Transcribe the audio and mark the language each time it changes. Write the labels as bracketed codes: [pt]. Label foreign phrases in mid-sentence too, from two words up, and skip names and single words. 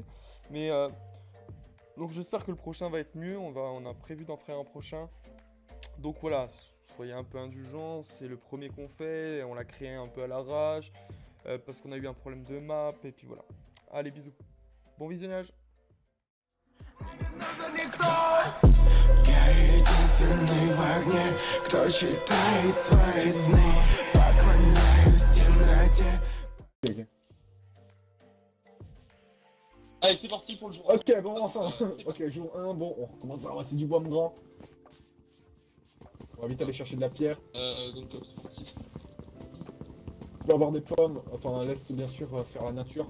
[fr] Mais donc, j'espère que le prochain va être mieux. On a prévu d'en faire un prochain. Donc voilà, soyez un peu indulgents. C'est le premier qu'on fait. On l'a créé un peu à l'arrache parce qu'on a eu un problème de map. Et puis voilà. Allez, bisous. Bon visionnage. [ru] Нужен никто. Я единственный в огне, кто читает свои сны. Поклоняюсь темноте. Ok, ok. [fr] Allez, c'est parti pour le jour 1. Ok, bon, enfin, C'est ok, parti. jour 1, bon, on recommence à ramasser du bois mon grand. On va vite aller chercher de la pierre. Donc, c'est parti. Tu peux avoir des pommes, enfin laisse bien sûr faire la nature.